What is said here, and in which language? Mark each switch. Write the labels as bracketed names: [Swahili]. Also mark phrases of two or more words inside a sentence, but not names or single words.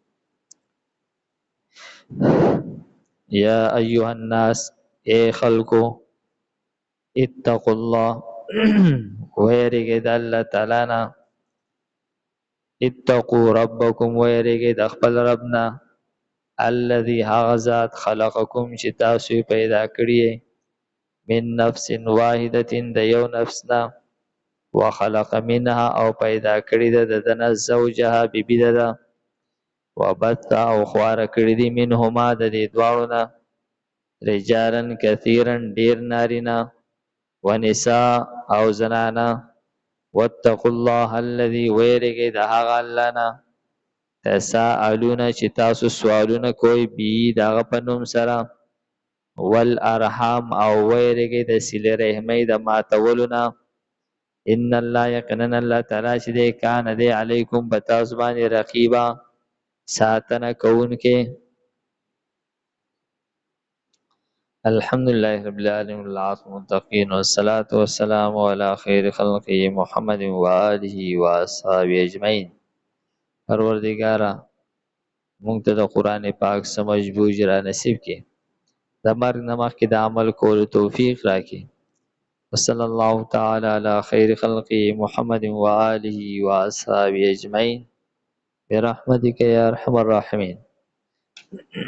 [Arabic] یا ایها الناس، [Pashto] اے خلکو، [Arabic] اتقوا الله [Pashto] ویریږئ د الله تعالی نه، [Arabic] اتقوا ربکم [Pashto] ویریږئ د خپل رب نه، الذي هغه ذات خلقکم چې تاسو یې پیدا کړی [Arabic] من نفس واحدة [Pashto] د یو نفس نه، [Arabic] وخلق منها [Pashto] او پیدا کړی ده د دنه زوجها بیبي ده، وبث او خواره کړی دي منهما د دې دواړو نه [Arabic] رجالا کثیرا [Pashto] ډیر نارینه ونساء او زنانه، [Arabic] واتقوا الله الذي [Pashto] ویریږئ د هغه الله نه تساءلون چې تاسو سوالونه کوئ بی د هغه په نوم سره، والارحام او ویریږئ د صلې رحمۍ د ماتولو نه، [Arabic] ان الله [Pashto] یقینا الله تعالی چې دی کان دی علیکم په تاسو باندې رقیبا ساتنه کوونکی. [Arabic] الحمد لله رب العالمین والعاقبۃ للمتقین والصلاة والسلام علی خیر خلقه محمد و آله و اصحابه اجمعین. [Pashto] پروردگارا مونږ ته د قرآن پاک [Urdu] سمجھ بوجھ [Pashto] را نصیب کړي، د مرګ نه مخکې د عمل کولو توفیق راکړي. [Arabic] وصلی الله تعالی علی خیر خلقه محمد و آله و اصحابه اجمعین برحمتک یا ارحم الراحمین.